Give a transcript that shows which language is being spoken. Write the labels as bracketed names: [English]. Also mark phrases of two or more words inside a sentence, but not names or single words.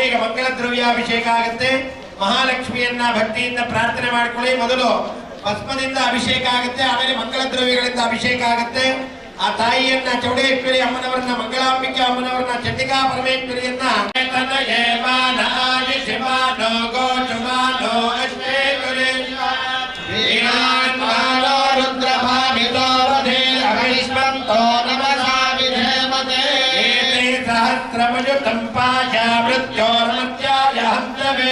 [Kannada] ಈಗ ಮಂಗಲ ದ್ರವ್ಯಾಭಿಷೇಕ ಆಗುತ್ತೆ. ಮಹಾಲಕ್ಷ್ಮಿಯನ್ನ ಭಕ್ತಿಯಿಂದ ಪ್ರಾರ್ಥನೆ ಮಾಡಿಕೊಳ್ಳಿ. ಮೊದಲು ಭಸ್ಮದಿಂದ ಅಭಿಷೇಕ ಆಗುತ್ತೆ, ಆಮೇಲೆ ಮಂಗಳ ದ್ರವ್ಯಗಳಿಂದ ಅಭಿಷೇಕ ಆಗುತ್ತೆ. ಆ ತಾಯಿಯನ್ನ ಚೌಡೇಶ್ವರಿ ಅಮ್ಮನವರನ್ನ, ಮಂಗಳಾಂಬಿಕೆ ಅಮ್ಮನವರನ್ನ, ಚಂಡಿಕಾ ಪರಮೇಶ್ವರಿಯನ್ನ [Sanskrit] ಸಹಸ್ರಮಜುತಂ ಪಾಶ ಮೃತ್ಯೋರ್ಮತ್ಯಾಯ ಹಂತವೇ